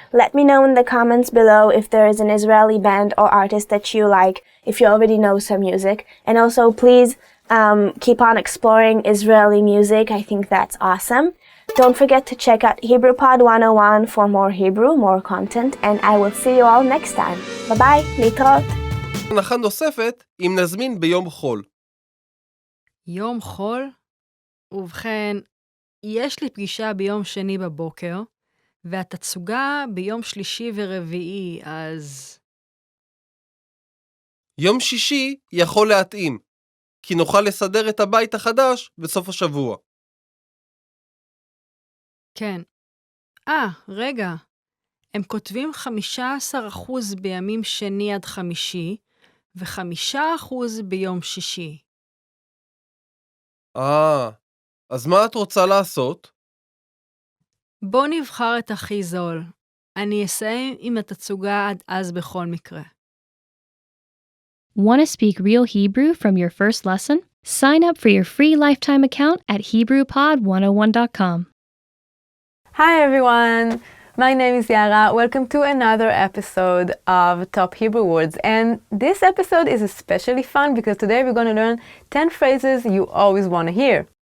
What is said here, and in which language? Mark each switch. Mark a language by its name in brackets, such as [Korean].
[English] Let me know in the comments below if there is an Israeli band or artist that you like, if you already know some music. And also, please keep on exploring Israeli music. I think that's awesome. Don't forget to check out HebrewPod 101 for more Hebrew, more content, and I will see you all next time. Bye-bye, [Hebrew] להתראות. הנחה נוספת אם נזמין ביום חול. יום חול? ובכן, יש לי פגישה ביום שני בבוקר, והתצוגה ביום שלישי ורביעי, אז... יום שישי יכול להתאים, כי נוכל לסדר את הבית החדש בסוף השבוע. כן. רגע. הם כותבים 15% בימים שני עד חמישי, ו5% ביום שישי. אז מה את רוצה לעשות? בוא נבחר את הכי זול. אני אסיים עם התצוגה עד אז בכל מקרה. [English] Want to speak real Hebrew from your first lesson? Sign up for your free lifetime account at HebrewPod101.com. Hi everyone! My name is Yara. Welcome to another episode of Top Hebrew Words. And this episode is especially fun because today we're going to learn 10 phrases you always want to hear.